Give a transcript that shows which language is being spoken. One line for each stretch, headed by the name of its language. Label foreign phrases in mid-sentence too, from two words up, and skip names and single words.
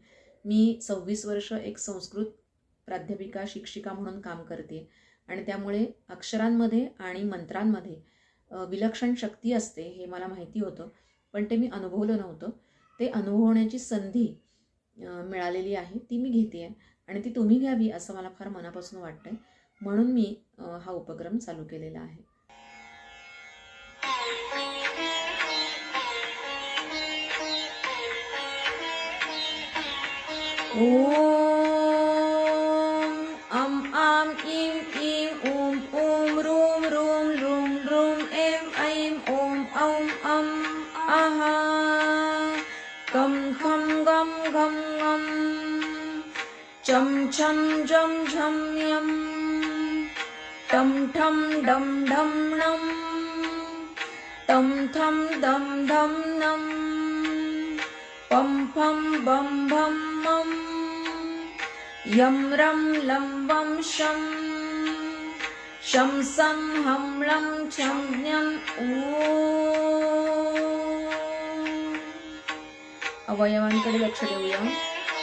Marathi: मी 26 वर्ष एक संस्कृत प्राध्यापिका, शिक्षिका म्हणून काम करते आणि त्यामुळे अक्षरांमध्ये आणि मंत्रांमध्ये विलक्षण शक्ती असते हे मला माहिती होतं, पण ते मी अनुभवलं नव्हतं. ते अनुभवण्याची संधी मिळालेली आहे, ती मी घेते आहे आणि ती तुम्ही घ्यावी असं मला फार मनापासून वाटतंय. म्हणून मी हा उपक्रम चालू केलेला आहे.
Sanskrit: ओम अम आम इम इम ओम ओम रूम रूम रूम रूम एम ऐम ओम औम अम आहा कम खम गम घम गम चम छम जम झम यम टम ठम डम ढम नम तम थम दम धम नम पम फम बम भम मम यम रम लं वम शम शम सम हम लं छम न्यम
Marathi: अवयवांकडे लक्ष देऊया.